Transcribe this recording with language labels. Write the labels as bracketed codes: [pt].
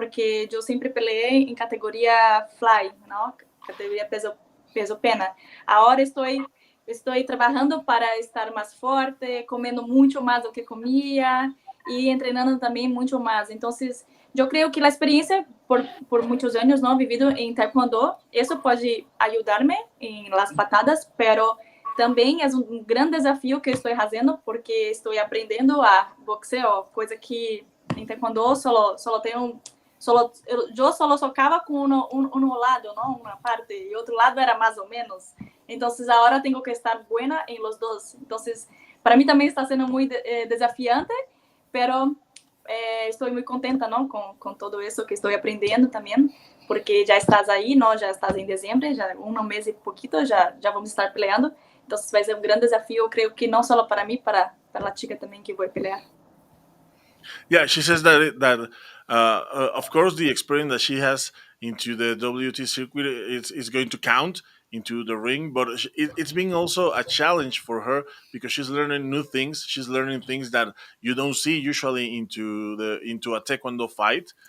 [es] Porque yo siempre peleé en categoría fly, ¿no? Categoría peso pena. Ahora estoy trabajando para estar más fuerte, comiendo mucho más [pt] do que comía [es] y entrenando también mucho más. Entonces, yo creo que la experiencia por muchos años, ¿no? Vivido en taekwondo, eso puede ayudarme en las patadas, [pt] pero também é um grande desafio que estou fazendo porque estou aprendendo [es] a boxeo, [pt] coisa que em taekwondo só tenho eu só socava com um lado, não, uma parte e outro lado era mais ou menos. Então, agora tenho que estar [es] buena em los dos. [pt] Então, para mim também está sendo muito desafiante, pero estou muito contenta, não, com todo isso que estou aprendendo também, porque já estás aí, não, já estás em dezembro, já mês e pouquinho, já vamos estar peleando. Então, vai ser um grande desafio, eu creio que não só para mim, para a chica também que vou pelear. [en] Yeah, she says that of course the experience that she has into the WT circuit is going to count into the ring, but it's being also a challenge for her because she's learning new things. She's learning things that you don't see usually into a taekwondo fight.